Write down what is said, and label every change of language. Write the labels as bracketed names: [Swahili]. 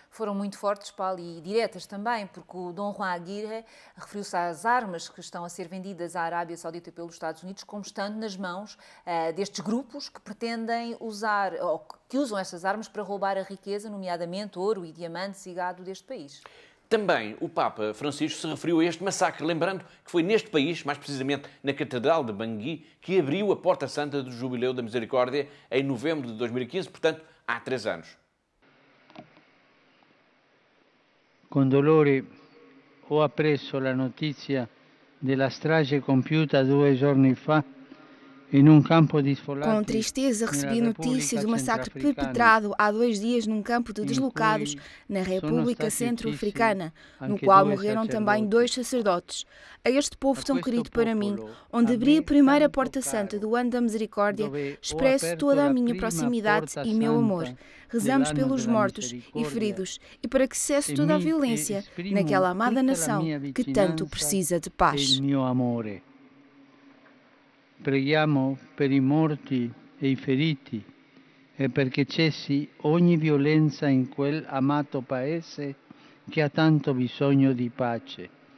[Portuguese] Foram muito fortes, Paulo, e diretas também, porque o Dom Juan Aguirre referiu-se às armas que estão a ser vendidas à Arábia Saudita pelos Estados Unidos como estando nas mãos destes grupos que pretendem usar, ou que usam estas armas para roubar a riqueza, nomeadamente ouro e diamantes e gado deste país. Também o Papa Francisco se referiu a este massacre, lembrando que foi neste país, mais precisamente na Catedral de Bangui, que abriu a Porta Santa do Jubileu da Misericórdia em novembro de 2015, portanto, há 3 anos. [Italian] Con dolore ho appreso la notizia della strage compiuta 2 giorni fa in un campo di sfollati. [Portuguese] Com tristeza recebi notícia do massacre perpetrado há 2 dias num campo de deslocados na República Centro-Africana, no qual morreram também 2 sacerdotes. A este povo tão querido para mim, onde abri a primeira porta santa do ano da misericórdia, expresso toda a minha proximidade e meu amor. Rezamos pelos mortos e feridos e para que cesse toda a violência naquela amada nação que tanto precisa de paz. [Italian] Preghiamo per i morti e i feriti e perché cessi ogni violenza in quel amato paese che ha tanto bisogno di pace.